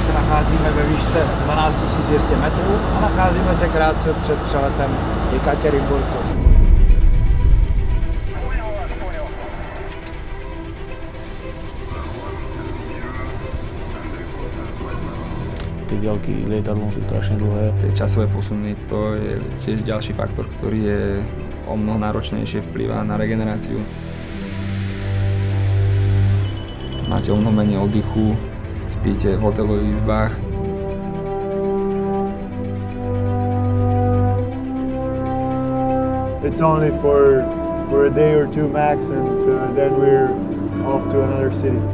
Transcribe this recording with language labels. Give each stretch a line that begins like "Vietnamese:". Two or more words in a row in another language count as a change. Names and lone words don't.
Czech: nacházíme ve výšce 12 200 metrů a nacházíme se krátce před přeletem Jekatěrinburgu.
Slovak: Tie diaľky lietadlom sú strašne dlhé. Tie časové posuny, to je tiež ďalší faktor, ktorý je o mnoho náročnejšie, vplyvá na regeneráciu. Máte o mnoho menej oddychu, spíte v hotelových izbách.
English: It's only for a day or two max, and then we're off to another city.